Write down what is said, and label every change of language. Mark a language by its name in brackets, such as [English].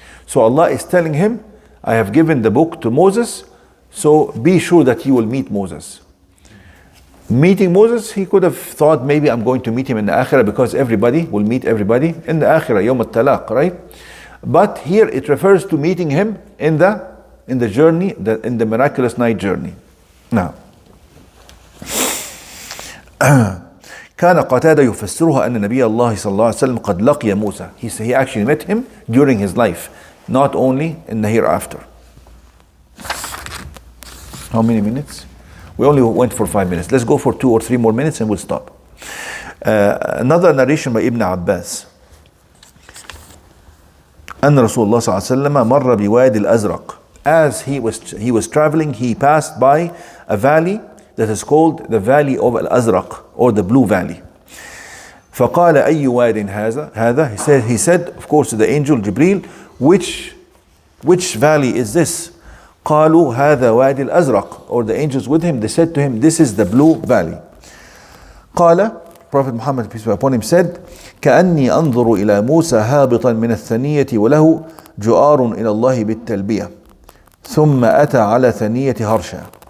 [English] So Allah is telling him, I have given the book to Moses, so be sure that you will meet Moses. Meeting Moses, he could have thought maybe I'm going to meet him in the Akhirah, because everybody will meet everybody in the Akhirah, Yawm al-Talaq, right? But here it refers to meeting him in the journey, in the miraculous night journey. [Arabic] Now, كان قتادة يفسرها أن نبي الله صلى الله عليه وسلم قد لقي موسى. [English] He actually met him during his life, not only in the hereafter. How many minutes? We only went for 5 minutes. Let's go for 2 or 3 more minutes and we'll stop. Another narration by Ibn Abbas. [Arabic] أن رسول الله صلى الله عليه وسلم مر بوادي الأزرق. [English] As he was traveling, he passed by a valley that is called the Valley of Al-Azraq, or the Blue Valley. [Arabic] فقال أي واد هذا. [English] He said, of course, to the angel Jibril, which valley is this? [Arabic] قالوا هذا وادي الأزرق. [English] Or the angels with him, they said to him, this is the Blue Valley. [Arabic] قال, [English] Prophet Muhammad, peace be upon him, said, [Arabic] كأني أنظر إلى موسى هابطا من الثنية وله جؤار إلى الله بالتلبية ثم أتى على ثنية هرشا.